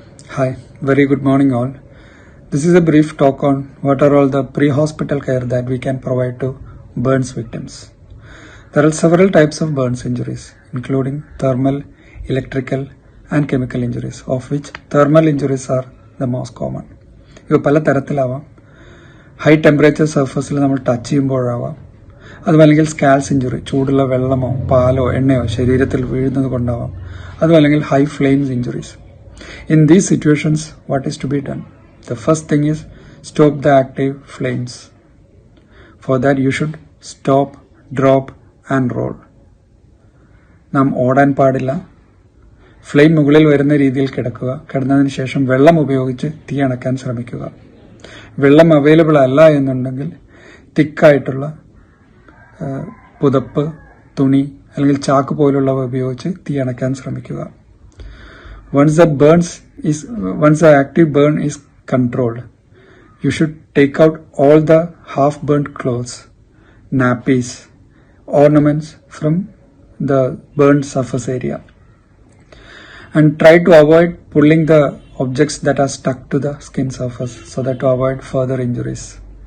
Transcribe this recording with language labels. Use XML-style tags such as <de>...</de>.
<en>Hi, very good morning all. This is a brief talk on what are all the pre-hospital care that we can provide to burns victims. There are several types of burns injuries, including thermal, electrical and chemical injuries, of which thermal injuries are the most common.</en> <ml>ഇവ പല തരത്തിലാവാം. High temperature സർഫസിൽ നമ്മൾ touch ചെയ്യുമ്പോഴാവാം. അതുമല്ലെങ്കിൽ സ്കാൽസ് injury, ചൂടുള്ള വെള്ളമോ പാലോ എണ്ണയോ ശരീരത്തിൽ വീഴുന്നത് കൊണ്ടാവാം. അതുമല്ലെങ്കിൽ high flames injuries.</ml> <en>In these situations, what is to be done? The first thing is stop the active flames. For that you should stop, drop and roll.</en> <ml>നാം ഓടാൻ പാടില്ല. ഫ്ലെയിം മുകളിൽ വരുന്ന രീതിയിൽ കിടക്കുക. കിടന്നതിന് ശേഷം വെള്ളം ഉപയോഗിച്ച് തീ അണക്കാൻ ശ്രമിക്കുക. വെള്ളം അവൈലബിൾ അല്ല എന്നുണ്ടെങ്കിൽ തിക്കായിട്ടുള്ള പുതപ്പ്, തുണി അല്ലെങ്കിൽ ചാക്ക് പോലുള്ളവ ഉപയോഗിച്ച് തീ അണക്കാൻ ശ്രമിക്കുക.</ml> <en>Once the active burn is controlled, you should take out all the half-burnt clothes, nappies, ornaments from the burned surface area. And try to avoid pulling the objects that are stuck to the skin surface so that to avoid further injuries.</en>